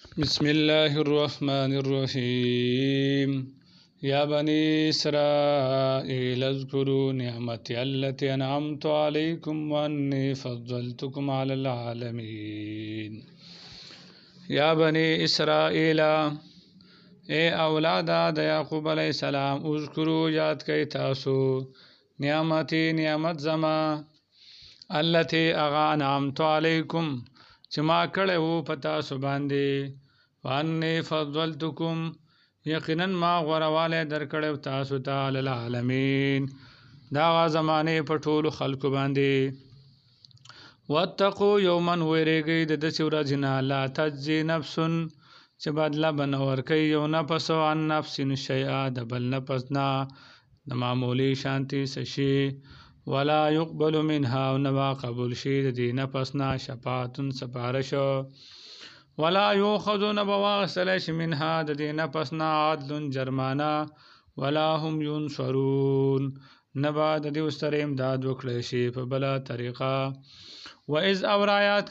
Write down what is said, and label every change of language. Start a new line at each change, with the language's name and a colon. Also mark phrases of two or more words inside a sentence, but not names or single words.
Arabic: بسم الله الرحمن الرحيم يا بني إسرائيل اذكروا نعمتي التي أنعمت عليكم وأني فضلتكم على العالمين يا بني إسرائيل
Pashto: اے اولادا د یعقوب
Arabic: علیہ السلام
Pashto: اذکروا یاد کئی تاسو نعمتی نعمت زما التي اغا
Arabic: انعمت علیکم
Pashto: چې ما کړی وو په تاسو باندې
Arabic: وانی فضلتکم
Pashto: یقینا ما غوروالی درکړی تاسو ته
Arabic: علی العالمین
Pashto: دا زمانه په ټولو خلکو باندې
Arabic: واتقوا یوما
Pashto: ویریږئ د داسې ورځې نه
Arabic: لا تجزي نفس
Pashto: چې بدله به نه ورکوي یو نفس
Arabic: عن نفس شیئا
Pashto: د بل نفس نه د معمولي شانتي څه شي
Arabic: ولا يقبل منها
Pashto: او نه به قبول شي د دې نفس نه شفاعت سپارش
Arabic: ولا یؤخذ
Pashto: نه به واخیستلی شي منها د دې نفس نه عدل جرمانه
Arabic: ولا هم ینصرون
Pashto: نه به د دې ورسره امداد وکړی شي په بله طریقه وَإِذْ اورایات